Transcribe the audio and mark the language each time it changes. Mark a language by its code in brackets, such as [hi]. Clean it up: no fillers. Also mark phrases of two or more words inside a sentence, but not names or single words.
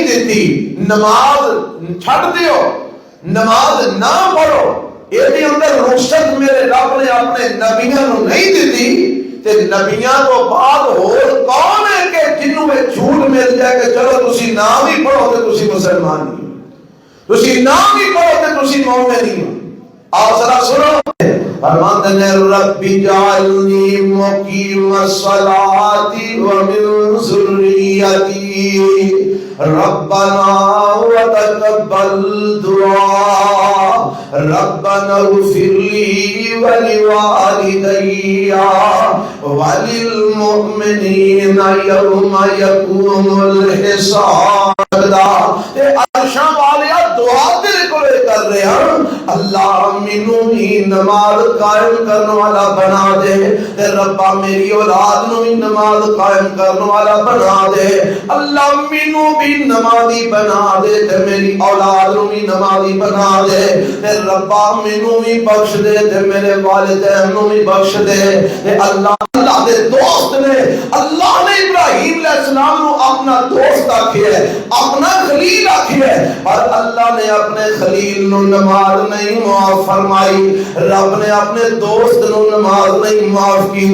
[pa] دیتی، نماز چھڑ دیو، نماز نہ پڑھو، یہ اندر رخصت میرے رب نے اپنے نبیوں کو نہیں دیتی، تے نبیوں کو بعد اور کون ہے کہ جنہوں میں چھوٹ مل جائے کہ چلو تسی نام ہی پڑھو تے تسی مسلمان نہیں، تسی نام ہی پڑھو تے تسی مومن نہیں. [ur] آپ ذرا سنو، فرماتے ہیں [ar] ربی جعلنی مقیم الصلاۃ ومن ذریتی ربنا وتقبل دعاء ربنا اغفر لي ولوالدي وللمؤمنين يوم يقوم الحساب. [pa] عرشاں والیا دعا تیرے کو کر رہے ہیں، اللہ مینوں بھی نماز قائم کرنے والا بنا دے، تے ربا میری اولاد نو بھی نماز قائم کرنے والا بنا دے. اللہ مینو بھی نمازی بنا دے تے میری اولاد نو بھی نمازی بنا دے تے ربا مینو بھی بخش دے تے میرے والدین نو بھی بخش دے تے اللہ دے دوست نے اللہ نے ابراہیم علیہ السلام نو اپنا دوست آکھیا ہے اپنا خلیل آکھیا ہے اور اللہ نے اپنے خلیل نو نماز نہیں معاف فرمائی رب نے اپنے دوست نو نماز نہیں معاف کی